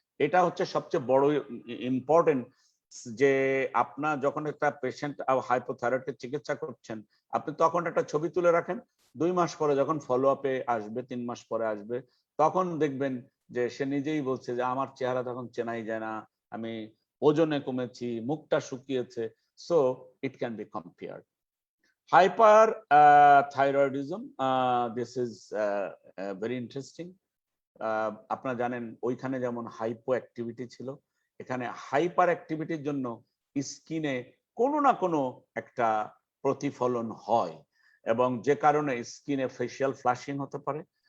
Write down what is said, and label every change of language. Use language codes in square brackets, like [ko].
[bn] এটা হচ্ছে সবচেয়ে বড় ইম্পর্টেন্ট, যে আপনার যখন একটা পেশেন্ট হাইপোথাইরয়েডের চিকিৎসা করছেন, আপনি তখন একটা ছবি তুলে রাখেন, 2 মাস পরে যখন ফলো আপে আসবে, 3 মাস পরে আসবে, তখন দেখবেন যে সে নিজেই বলছে যে আমার চেহারা তখন চেনাই যায় না, আমি ওজনে কমেছি, মুখটা শুকিয়েছে। [en] So it can be compared. Hyperthyroidism, this is very interesting. [bn] আপনারা জানেন ওইখানে যেমন হাইপো অ্যাক্টিভিটি ছিল, এখানে হাইপার অ্যাক্টিভিটির জন্য স্কিনে কোনো না কোনো একটা প্রতিফলন হয়, এবং যে কারণে স্কিনে ফেশিয়াল ফ্লাশিং হতে পারে।